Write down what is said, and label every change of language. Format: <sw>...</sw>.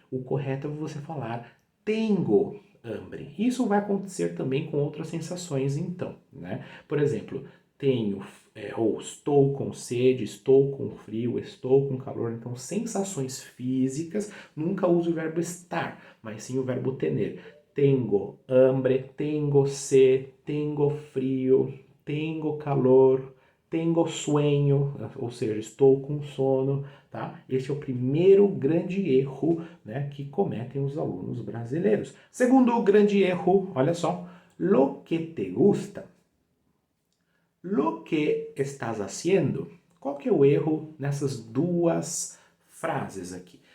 <pt>O correto é você falar</pt> <es>tengo hambre.</es> <pt>Isso vai acontecer também com outras sensações, então, né? Por exemplo, tenho ou estou com sede, estou com frio, estou com calor. Então, sensações físicas, nunca use o verbo estar, mas sim o verbo tener.</pt> <es>Tengo hambre, tengo sed, tengo frio, tengo calor, tengo sueño,</es> <pt>ou seja, estou com sono, tá? Este é o primeiro grande erro, né, que cometem os alunos brasileiros. Segundo grande erro, olha só,</pt> <es>lo que te gusta. Lo que estás haciendo.</es> <pt>Qual que é o erro nessas duas frases aqui?</pt>